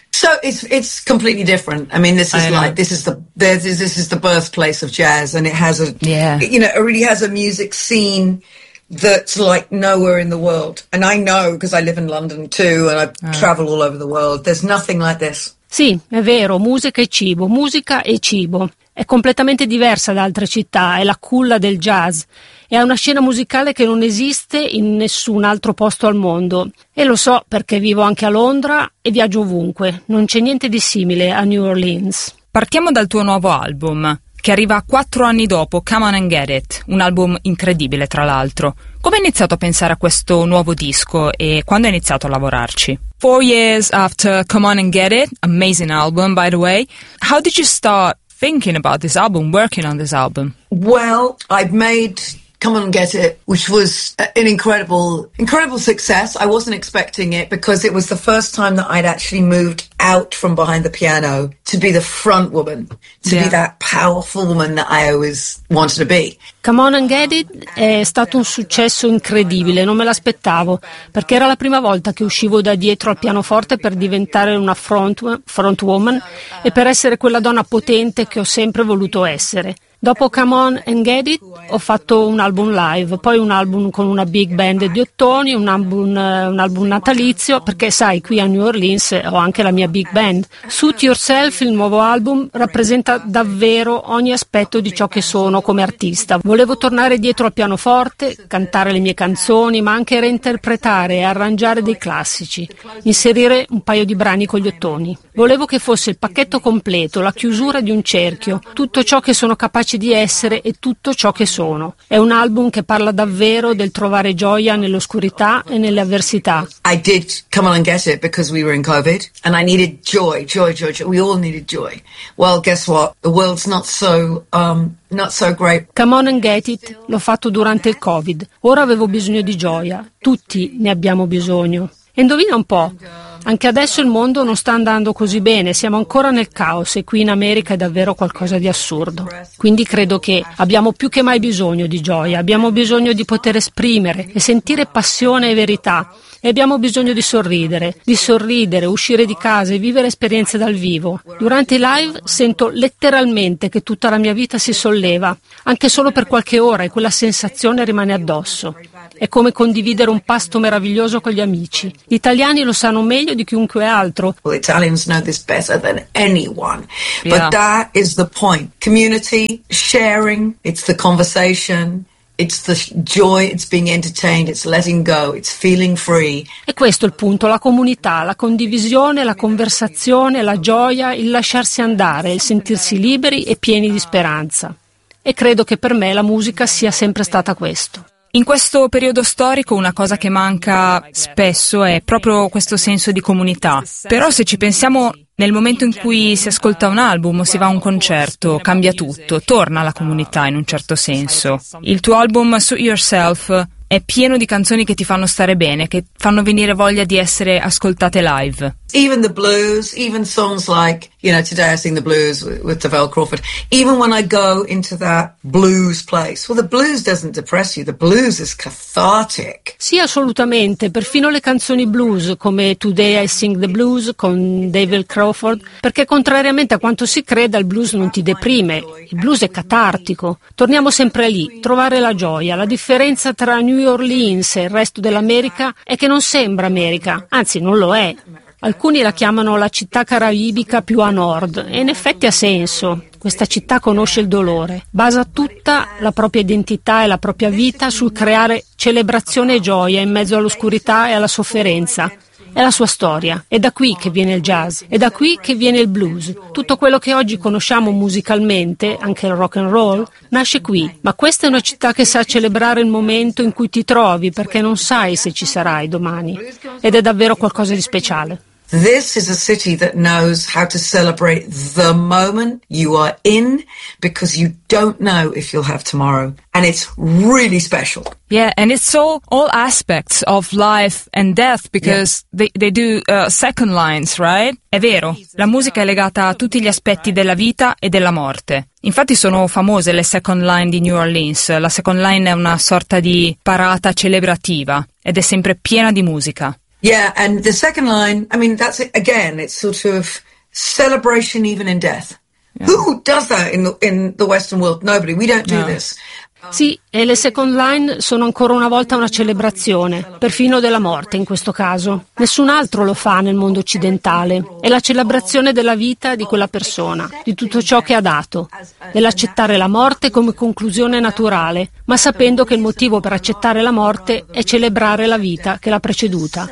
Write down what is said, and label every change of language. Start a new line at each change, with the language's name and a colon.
English: So it's completely different. I mean, this is the birthplace of jazz, and it has it really has a music scene that's like nowhere in the world. And I know because I live in London too, and I travel all over the world. There's nothing like this.
Italian: Sì, è vero. Musica e cibo. Musica e cibo. È completamente diversa da altre città. È la culla del jazz. E ha una scena musicale che non esiste in nessun altro posto al mondo. E lo so perché vivo anche a Londra e viaggio ovunque. Non c'è niente di simile a New Orleans. Partiamo dal tuo nuovo album, che arriva 4 anni dopo, Come On and Get It, un album incredibile tra l'altro. Come hai iniziato a pensare a questo nuovo disco e quando hai iniziato a lavorarci?
English: 4 years after Come On and Get It, amazing album by the way, how did you start thinking about this album, working on this album? Well, I've made Come On and Get It, which was an incredible, incredible success. I wasn't expecting it because it was the first time that I'd actually moved out from behind the piano to be the front woman, to be that powerful woman that I always wanted to be.
Italian: Come On and Get It è stato un successo incredibile, non me l'aspettavo, perché era la prima volta che uscivo da dietro al pianoforte per diventare una front woman e per essere quella donna potente che ho sempre voluto essere. Dopo Come On and Get It ho fatto un album live, poi un album con una big band di ottoni, un album natalizio, perché sai, qui a New Orleans ho anche la mia big band. Suit Yourself, il nuovo album, rappresenta davvero ogni aspetto di ciò che sono come artista. Volevo tornare dietro al pianoforte, cantare le mie canzoni, ma anche reinterpretare e arrangiare dei classici, inserire un paio di brani con gli ottoni. Volevo che fosse il pacchetto completo, la chiusura di un cerchio, tutto ciò che sono capace di essere e tutto ciò che sono. È un album che parla davvero del trovare gioia nell'oscurità e nelle avversità.
English: I did Come On and Get It because we were in COVID and I needed joy, joy, joy, joy. We all needed joy. Well, guess what? The world's not so not so great.
Italian: Come On and Get It l'ho fatto durante il COVID. Ora avevo bisogno di gioia. Tutti ne abbiamo bisogno. E indovina un po'. Anche adesso il mondo non sta andando così bene, siamo ancora nel caos e qui in America è davvero qualcosa di assurdo. Quindi credo che abbiamo più che mai bisogno di gioia, abbiamo bisogno di poter esprimere e sentire passione e verità. E abbiamo bisogno di sorridere, uscire di casa e vivere esperienze dal vivo. Durante i live sento letteralmente che tutta la mia vita si solleva, anche solo per qualche ora, e quella sensazione rimane addosso. È come condividere un pasto meraviglioso con gli amici. Gli italiani lo sanno meglio di chiunque altro.
English: Well, Italians know this better than anyone. Yeah. But that is the point. Community, sharing, it's the conversation, it's the joy, it's being entertained, it's letting go, it's feeling free.
Italian: E questo è il punto, la comunità, la condivisione, la conversazione, la gioia, il lasciarsi andare, il sentirsi liberi e pieni di speranza. E credo che per me la musica sia sempre stata questo. In questo periodo storico una cosa che manca spesso è proprio questo senso di comunità. Però se ci pensiamo, nel momento in cui si ascolta un album o si va a un concerto, cambia tutto, torna alla comunità in un certo senso. Il tuo album Suit Yourself è pieno di canzoni che ti fanno stare bene, che fanno venire voglia di essere ascoltate live.
English: Even the blues, even songs like, you know, Today I Sing the Blues with Tavelle Crawford. Even when I go into that blues place, well, the blues doesn't depress you, the blues is cathartic.
Italian: Sì, assolutamente, perfino le canzoni blues come Today I Sing the Blues con Tavelle Crawford, perché contrariamente a quanto si creda il blues non ti deprime, il blues è catartico. Torniamo sempre lì, trovare la gioia. La differenza tra New Orleans e il resto dell'America è che non sembra America, anzi non lo è. Alcuni la chiamano la città caraibica più a nord, e in effetti ha senso. Questa città conosce il dolore, basa tutta la propria identità e la propria vita sul creare celebrazione e gioia in mezzo all'oscurità e alla sofferenza. È la sua storia. È da qui che viene il jazz, è da qui che viene il blues. Tutto quello che oggi conosciamo musicalmente, anche il rock and roll, nasce qui. Ma questa è una città che sa celebrare il momento in cui ti trovi, perché non sai se ci sarai domani. Ed è davvero qualcosa di speciale.
English: This is a city that knows how to celebrate the moment you are in, because you don't know if you'll have tomorrow. And it's really special. Yeah, and it's all aspects of life and death, because they do second lines, right?
Italian: È vero, la musica è legata a tutti gli aspetti della vita e della morte. Infatti sono famose le second line di New Orleans. La second line è una sorta di parata celebrativa ed è sempre piena di musica.
English: Yeah, and the second line, I mean, that's it. Again, it's sort of celebration even in death. Yeah. Who does that in the Western world? Nobody. We don't do this.
Italian: Sì, e le second line sono ancora una volta una celebrazione, perfino della morte in questo caso. Nessun altro lo fa nel mondo occidentale. È la celebrazione della vita di quella persona, di tutto ciò che ha dato, dell'accettare la morte come conclusione naturale, ma sapendo che il motivo per accettare la morte è celebrare la vita che l'ha preceduta.